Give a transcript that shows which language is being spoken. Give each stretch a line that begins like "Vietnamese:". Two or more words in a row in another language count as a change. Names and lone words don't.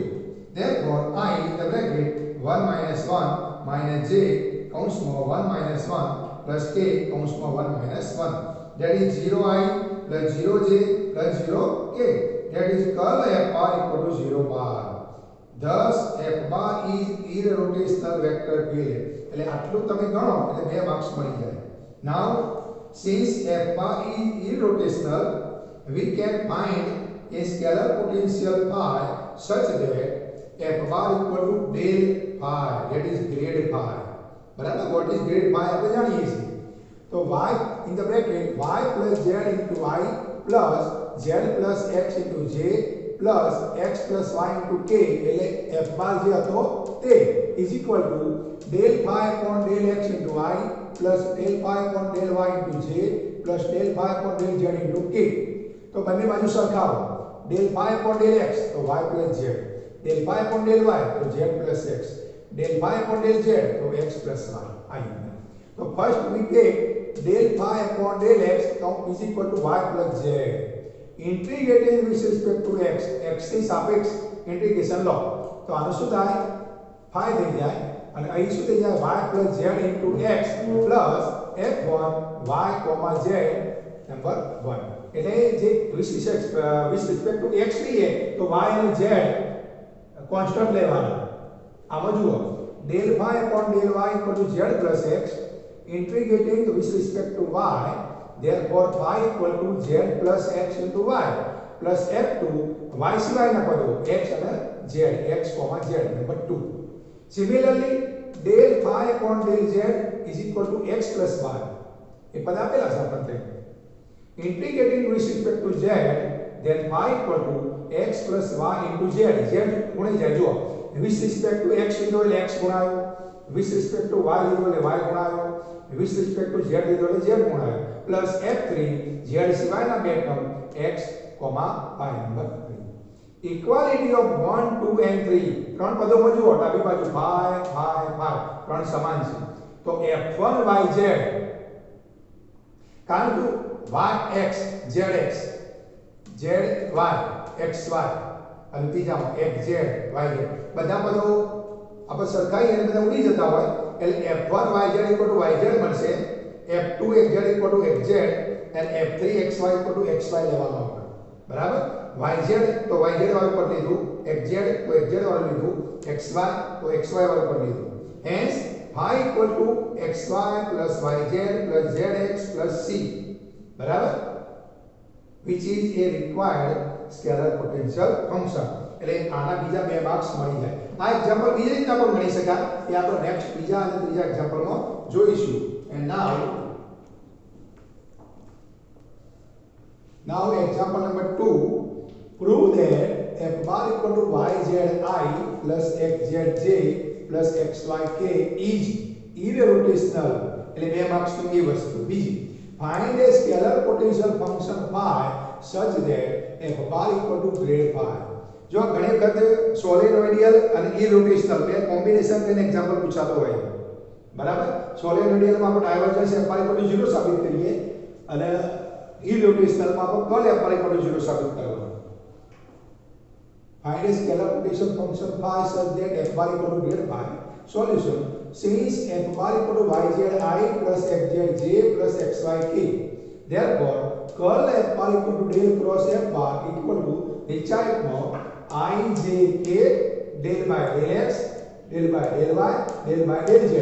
English: therefore I in the bracket 1 minus 1 minus j કૌંસમાં 1 minus 1 plus k કૌંસમાં 1 minus 1, that is 0i plus 0j plus 0k, that is curl f bar equal to 0 bar. Thus f bar is irrotational vector field.
Gujarati: એટલે આટલું તમે ગણો એટલે 2 માર્ક્સ મળી જાય.
English: Now since f bar is irrotational, we can find a scalar potential phi such that f bar equal to del phi, that is grade phi. बराबर, what is grade phi
Gujarati: આપણે જાણીએ છીએ.
English: तो y in the bracket y plus z into I plus z plus x into j plus x plus y into k
Gujarati: એટલે f bar જે હતો તે
English: is equal to del phi upon del x into I plus del phi upon del y into j plus del phi upon del z into k.
Gujarati: તો બંને બાજુ સરખાવો.
English: del phi upon del x તો y plus z, del phi upon del y તો z plus x, del phi upon del z तो x plus y. तो first we take del phi upon del x is equal to y plus z. Integrating with respect to x,
Gujarati: x ની સાપેક્ષ ઇન્ટિગ્રેશન લો તો આનું શું થાય, phi થઈ જાય અને અહીં શું થઈ જાય,
English: y plus z into x plus f1 y, z નંબર 1.
Gujarati: એટલે જે
English: with respect to x
Gujarati: લઈએ તો y અને z કોન્સ્ટન્ટ લેવાના. આમાં જુઓ
English: del phi upon del y equal to z plus x integrating with respect to y therefore phi equal to z plus x into y plus f2 y
Gujarati: સિવાયના પદો x અને z x, z નંબર 2.
English: Similarly del phi upon del z is equal to x plus y.
Gujarati: એ પદ આપેલા છે આપણને.
English: Integrating with respect to z, then phi equal to x plus y into z.
Gujarati: z ગુણી જાય જો.
English: With respect to x
Gujarati: લીધો એટલે x ગુણાયો,
English: with respect to y
Gujarati: લીધો એટલે y ગુણાયો,
English: with respect to z
Gujarati: લીધો એટલે z ગુણાયો,
English: plus f3 z
Gujarati: સિવાયના બે ટર્મ x, y નંબર 3.
English: Equality of 1, 2 and 3.
Gujarati: ત્રણ પદોમાં જુઓ ડાબી બાજુ phi, ત્રણ સમાન છે. તો f1 yz કારણ કે yx zx zy xy અને ત્રીજામાં xz yz બધા પદો આપણે સરખાઈ અને બધા ઉડી જતા હોય એટલે f1 yz yz મળશે,
English: f2 xz xz and f3 xy xy
Gujarati: લેવાનો આપણે. બરાબર? yz તો yz વાળું પર લીધું, xz તો xz વાળું લીધું, xy તો xy વાળું પર લીધું.
English: Hence phi equal to xy plus yz plus zx plus c.
Gujarati: બરાબર?
English: Which is a required scalar potential function.
Gujarati: એટલે આના બીજા બે માર્ક્સ મળી જાય. આ એક્ઝામ્પલ બીજી રીતના પણ ગણી શકાય કે આપણે નેક્સ્ટ બીજા અને ત્રીજા એક્ઝામ્પલમાં જોઈશું.
English: And now example number 2, prove that f bar equal to yzi plus xzj plus xyk is irrotational.
Gujarati: એટલે બે માર્ક્સ ની એ વસ્તુ. બીજી,
English: find a scalar potential function phi such that f bar equal to grade phi.
Gujarati: જો ઘણી વખત સોલેનોઇડિયલ અને ઇરોટેશનલ બે કોમ્બિનેશન કરીને એક્ઝામ્પલ પૂછાતો હોય. બરાબર? સોલેનોઇડિયલમાં આપણે ડાયવર્જન્સ
English: f bar equal to 0
Gujarati: સાબિત કરીએ અને ઇરોટેશનલમાં આપણે કર્લ
English: f bar equal to 0
Gujarati: સાબિત કરવાનું.
English: Find a scalar potential function phi such that f bar equal to grade phi. Solution: since f bar equal to yzi plus xzj plus xyk, therefore curl f bar equal to del cross f bar equal to નિશ્ચાયકમાં ijk del by del x del by del y del by del z.